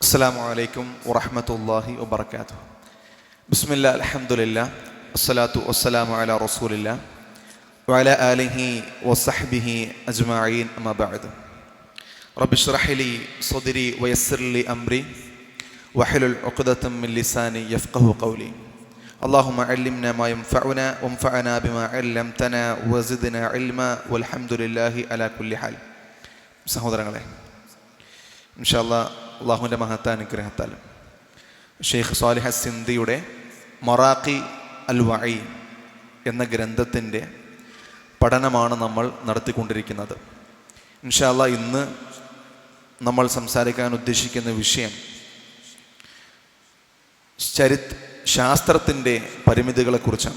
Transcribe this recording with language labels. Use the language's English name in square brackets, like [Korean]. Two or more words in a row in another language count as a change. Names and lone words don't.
[Arabic] السلام عليكم ورحمة الله وبركاته. بسم الله الحمد لله والصلاة والسلام على رسول الله وعلى آله وصحبه أجمعين أما بعد. رب اشرح لي صدري ويسر لي أمري واحلل عقدة من لساني يفقهوا قولي. اللهم علمنا ما ينفعنا وانفعنا بما علمتنا وزدنا علما والحمد لله على كل حال. [Malayalam] സഹോദരങ്ങളെ, [Arabic] إن شاء الله [Malayalam] അള്ളാഹുവിൻ്റെ മഹത്താനുഗ്രഹത്താൽ ഷെയ്ഖ് സ്വാലിഹ് സിന്ദിയുടെ മറാഖി അൽ വഈ എന്ന ഗ്രന്ഥത്തിൻ്റെ പഠനമാണ് നമ്മൾ നടത്തിക്കൊണ്ടിരിക്കുന്നത്. [Arabic] إن شاء الله [Malayalam] ഇന്ന് നമ്മൾ സംസാരിക്കാൻ ഉദ്ദേശിക്കുന്ന വിഷയം ശാസ്ത്രത്തിൻ്റെ പരിമിതികളെക്കുറിച്ചാണ്.